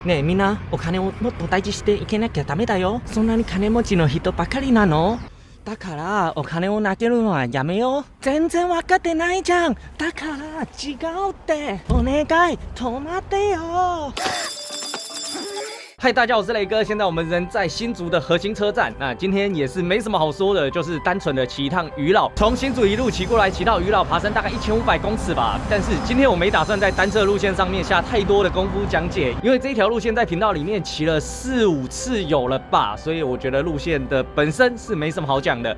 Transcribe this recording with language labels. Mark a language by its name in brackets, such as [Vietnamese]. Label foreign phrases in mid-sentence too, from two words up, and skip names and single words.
[Japanese] ねえみんな、お金をもっと大事していけなきゃダメだよ。そんなに金持ちの人ばかりなの。だからお金を投げるのはやめよう。全然分かってないじゃん。だから違うって。お願い、止まってよ。 [Chinese] 嗨，大家好，我是雷哥。现在我们人在新竹的核心车站。那今天也是没什么好说的，就是单纯的骑一趟渔老，从新竹一路骑过来，骑到渔老，爬升大概1500公尺吧。但是今天我没打算在单车路线上面下太多的功夫讲解，因为这一条路线在频道里面骑了4、5次有了吧，所以我觉得路线的本身是没什么好讲的。